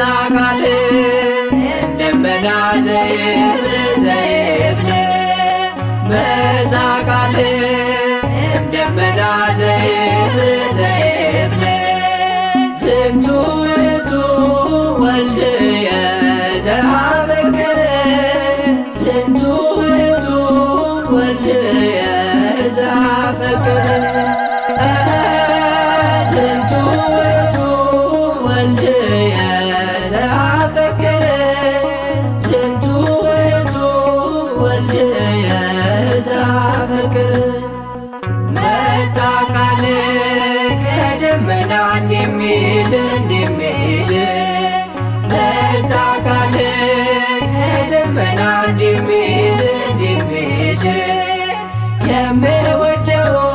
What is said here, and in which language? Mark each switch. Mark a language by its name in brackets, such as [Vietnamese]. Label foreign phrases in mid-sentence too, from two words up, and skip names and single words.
[Geez] ቃል ደመና ዘይብል ዘይብል በዛ ቃል ደመና ዘይብል ዘይብል ዝንቱ ውእቱ ወልድየ ዘአፈቅር ዝንቱ ውእቱ ወልድየ ዘአፈቅር ዝንቱ ውእቱ ወልድየ ዘአፈቅር ዝንቱ ውእቱ ወልድየ ዘአፈቅር [Amharic] መጣ ቃል ከደመና እንደሚል መጣ ቃል ከደመና እንደሚል የምወደው